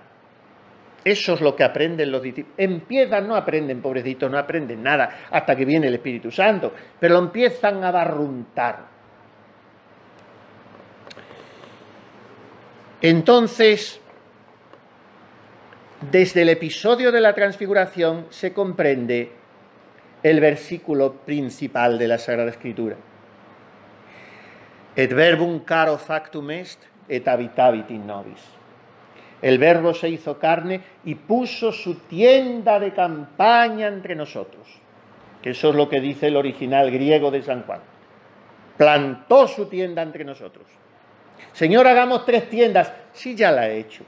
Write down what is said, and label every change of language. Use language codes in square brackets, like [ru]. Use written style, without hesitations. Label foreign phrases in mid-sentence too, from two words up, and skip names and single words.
[es] Eso es lo que aprenden los discípulos. No aprenden, pobrecitos, no aprenden nada hasta que viene el Espíritu Santo, pero lo empiezan a barruntar. Entonces, desde el episodio de la transfiguración se comprende el versículo principal de la Sagrada Escritura. [la] Et verbum caro factum est, et habitavit in nobis. [es] El Verbo se hizo carne y puso su tienda de campaña entre nosotros. Que eso es lo que dice el original griego de San Juan. Plantó su tienda entre nosotros. Señor, hagamos 3 tiendas. Sí, ya la he hecho.